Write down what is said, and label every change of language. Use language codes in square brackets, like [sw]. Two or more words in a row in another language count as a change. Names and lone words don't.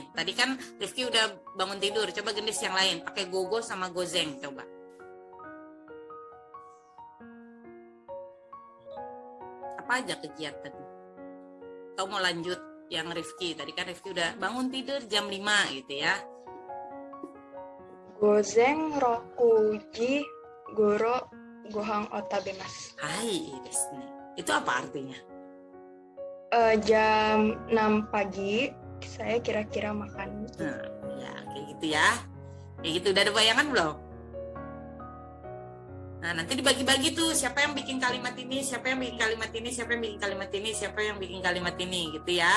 [id] Tadi kan Rifki udah bangun tidur. Coba gendis yang lain. Pakai gogo sama gozeng. Coba. Apa aja kegiatan? Atau mau lanjut yang Rifki? Tadi kan Rifki udah bangun tidur jam 5 gitu ya. [ja] 午前六時ごろご飯を食べます. [id] Hai, [ja] です ね. [id] Itu apa artinya? Jam 6 pagi saya kira-kira makan. Nah, ya kayak gitu ya. Kayak gitu, udah ada bayangan belum? Nah, nanti dibagi-bagi tuh siapa yang bikin kalimat ini, siapa yang bikin kalimat ini, siapa yang bikin kalimat ini, siapa yang bikin kalimat ini gitu ya.